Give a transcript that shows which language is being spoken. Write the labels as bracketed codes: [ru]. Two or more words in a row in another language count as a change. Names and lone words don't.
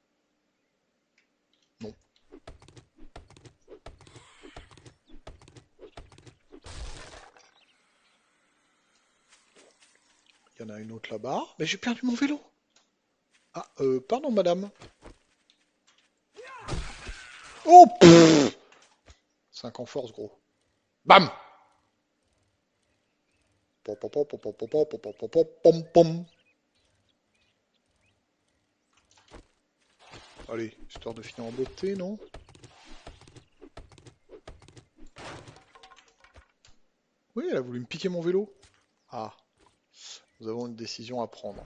[fr] Non. Il y en a une autre là-bas. Mais j'ai perdu mon vélo. Ah, pardon, madame. Oh, pff 5 en force, gros. Bam! Pom, pom, pom, pom, pom, pom, pom, pom, pom, pom, pom, pom. Allez, histoire de finir en beauté, non? Oui, elle a voulu me piquer mon vélo. Ah, nous avons une décision à prendre.